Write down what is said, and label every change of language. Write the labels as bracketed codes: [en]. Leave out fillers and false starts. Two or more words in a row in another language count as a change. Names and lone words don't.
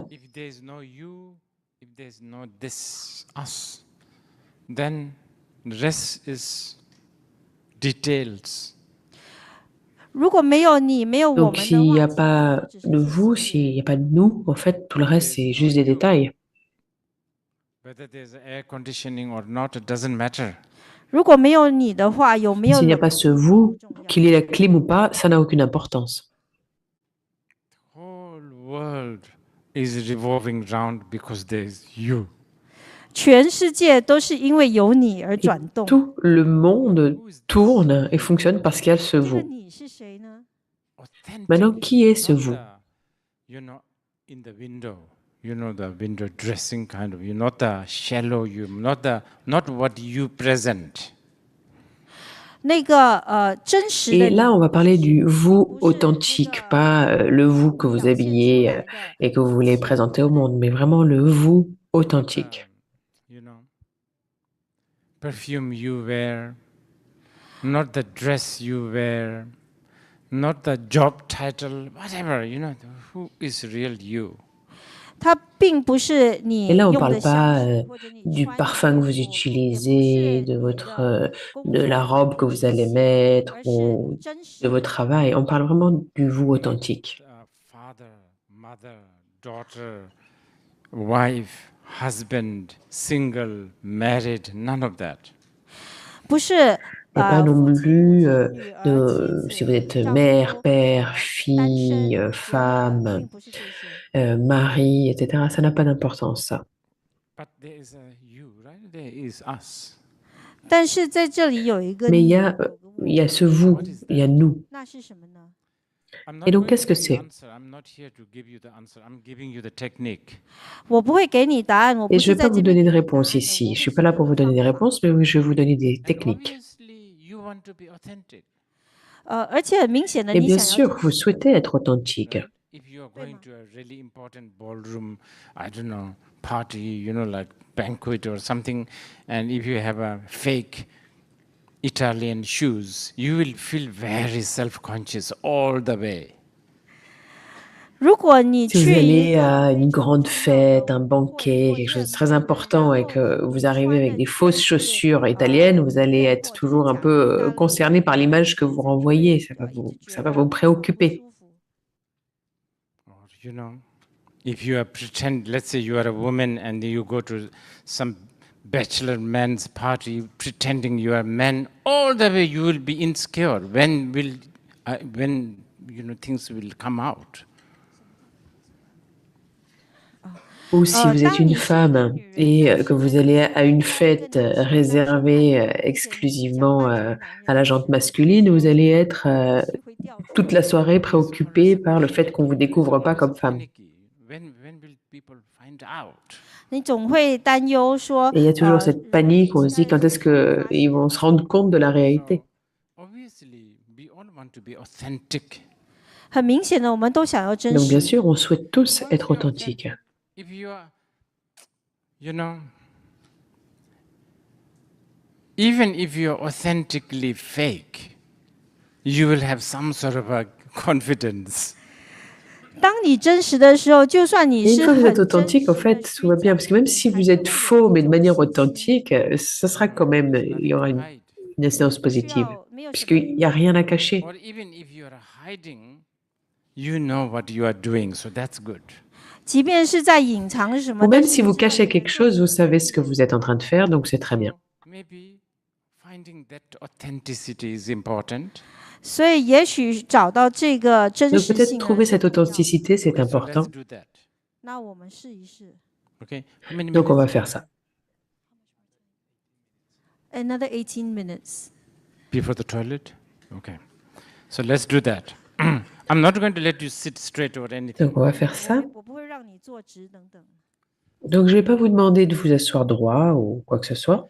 [en] If there's no you, if there's no this us, then the rest is details. [zh] 如果没有你，没有我 [fr] Donc, [zh] 们的 [fr] s'il n'y [zh] 话， [fr] a pas [zh] 其实 [fr] de [zh] 都只是 [fr] vous, [zh] 细 [fr] s'il n'y [zh] 节 [fr] a pas de nous, en fait, tout le reste, c'est juste des détails. [en] Whether there's air conditioning or not, it doesn't matter. [zh] 如果没有你的话，有没有 [fr] S'il n'y a [zh] 冷 [fr] pas ce [zh] 气 [fr] vous, [zh] 不重要。 [fr] qu'il ait la clim ou pas, ça n'a aucune importance. [en] The whole world is revolving round because there's you. [zh] 全世界都是因为有你而 [fr] Et [zh] 转动。 [fr] tout le monde tourne et fonctionne parce qu'il y a ce [zh] 这个 [fr] vous. [zh] 你是谁呢？ [fr] Maintenant, [en] Authentic, [fr] qui est ce [en] not [fr] vous? [en] the, in the window, the window dressing kind of you, not the shallow you, not what you present. [zh] 那个真实的 [fr] Et [zh] 你 [fr] là, on va parler du vous authentique, pas le vous que vous habillez et que vous voulez présenter au monde, mais vraiment le vous authentique. [en] Perfume you wear, not the dress you wear, not the job title, whatever, who is real you? [zh] 它并不是你 [fr] Et là, on ne [zh] 用 [fr] parle [zh] 的 [fr] pas [zh] 香水，或者你 [fr] du [zh] 穿的 [fr] parfum que [zh] 衣 [fr] vous [zh] 服，也不 [fr] utilisez, [zh] 是 [fr] de [zh] 你 [fr] votre, [zh] 的工 [fr] de [zh] 作 [fr] la [zh] 服 [fr] robe que [zh] 或者 [fr] vous [zh] 你 [fr] allez [zh] 的 [fr] mettre [zh] 而是 [fr] ou [zh] 真 [fr] de [zh] 实 [fr] votre travail. On parle vraiment du vous authentique. [en] Father, mother, daughter, wife, husband, single, married, none of that. [zh] 不是 [fr] Et pas non [zh] 父亲、 [fr] plus [zh] 女儿、妻 [fr] si vous [zh] 子、 [fr] êtes [zh] 丈 [fr] mère, [zh] 夫、 [fr] père, [zh] 单 [fr] fille, [zh] 身、 [fr] femme, [zh] 并不是这些。 [fr] mari, etc. Ça n'a pas d'importance, ça. [en] But there is a you, right? There is us. [zh] 但是在这里有一个 [fr] Mais [zh] 你， [fr] il [zh] 有个 [fr] y a [zh] 我， [fr] ce vous, il y a nous. [zh] 那是什么呢？ [en] I'm [fr] Et [en] not [fr] donc, [en] going [fr] qu'est-ce [en] to [fr] que [en] give [fr] c'est? [en] you answer. I'm not here to give you the answer. I'm giving you the technique. [zh] 我不会给你答案，我 [fr] Et [zh] 不 [fr] je [zh] 是 [fr] vais [zh] 在 [fr] pas [zh] 这 [fr] vous [zh] 边 [fr] donner [zh] 给 [fr] de [zh] 你答案 [fr] réponse [zh] 的， [fr] ici. [zh] 我 [fr] Je [zh] 会 [fr] suis [zh] 提 [fr] pas là [zh] 供 [fr] pour [zh] 个 [fr] vous donner [zh] 方 [fr] des [zh] 法。 [fr] réponses, mais je vais vous donner des [en] And [fr] techniques. [en] obviously, you want to be authentic. [zh] 而且很明显的， [fr] Et [zh] 你 [fr] bien [zh] 想要 [fr] sûr, [zh] 真 [fr] vous [zh] 实。 [fr] souhaitez être authentique. [en] Right? If you are going to a really important ballroom, I don't know, party, like banquet or something, and if you have a fake Italian shoes, you will feel very self-conscious all the way. [zh] 如果你 [fr] Si vous [zh] 去一 [fr] allez [zh] 个 [fr] à [zh] 非 [fr] une [zh] 常 [fr] grande [zh] 重要的 [fr] fête, un [zh] 舞会 [fr] banquet, [zh] 或 [fr] quelque chose de [zh] 宴 [fr] très [zh] 会， [fr] important, [zh] 然 [fr] et [zh] 后 [fr] que [zh] 你 [fr] vous arrivez [zh] 穿 [fr] avec [zh] 的 [fr] des [zh] 全 [fr] fausses [zh] 是 [fr] chaussures italiennes, vous allez [zh] 配 [fr] être [zh] 货，这是 [fr] toujours un [zh] 假的意 [fr] peu [zh] 大利 [fr] concerné par [zh] 那 [fr] l'image que [zh] 你 [fr] vous [zh] 自己会 [fr] renvoyez. Ça [zh] 一直觉 [fr] va [zh] 得 [fr] vous [zh] 不 [fr] préoccuper. [zh] 舒服。 [en] Or, if you are pretend, let's say you are a woman and you go to some bachelor man's party pretending you are man, all the way you will be insecure. When things will come out? [fr] Ou si vous êtes une femme et que vous allez à une fête réservée exclusivement à la gente masculine, vous allez être toute la soirée préoccupé par le fait qu'on vous découvre pas comme femme. [en] When will people find out? [zh] 你总会担忧说， [fr] Et il y a toujours cette panique, on se dit quand est-ce qu'ils vont se rendre compte de la réalité. [en] So, obviously, we all want to be authentic. [zh] 很明显的，我们都想要真 [fr] Donc bien [zh] 实。 [fr] sûr, on souhaite tous [en] Once [fr] être [en] you're [fr] authentiques. [en] authentic, if you are, even if you're authentically fake, you will have some sort of a confidence. [zh] 当你真实的时候，就算你 [fr] Et une [zh] 是 [fr] fois que vous [zh] 很 [fr] êtes [zh] 真 [fr] authentique, [zh] 实 [fr] en [zh] 的 [fr] fait, tout va bien. Parce que même si vous êtes faux, mais de manière authentique, ça sera quand même, il y aura une séance positive, puisqu'il n'y a rien à cacher. [en] Or even if you are hiding, you know what you are doing, so that's good. [zh] 即便是在隐藏什么， [fr] Ou [zh] 但 [fr] même [zh] 是 [fr] si [zh] 你 [fr] vous [zh] 知道 [fr] cachez [zh] 你在 [fr] quelque [zh] 做 [fr] chose, [zh] 什 [fr] vous [zh] 么， [fr] savez ce que vous êtes en train de faire, donc c'est très bien. [en] So maybe finding that authenticity is important. [zh] 所以也许找到这个真 [fr] Donc [zh] 实 [fr] peut-être [zh] 性呢 [fr] trouver [zh] 是 [fr] cette [zh] 重要的。 [fr] authenticité, c'est [en] Okay, so let's [fr] important. [en] do that. [zh] 那我们试一试。 [en] Okay, how many [fr] Donc on va [en] minutes? [fr] faire ça. [en] Another 18 minutes. Before the toilet? Okay. So let's do that. I'm not going to let you sit straight or anything. [fr] Donc on va faire [zh] 我 [fr] ça. [zh] 我不会让你坐直等等。 [fr] Donc je ne vais pas vous demander de vous asseoir droit ou quoi que ce soit.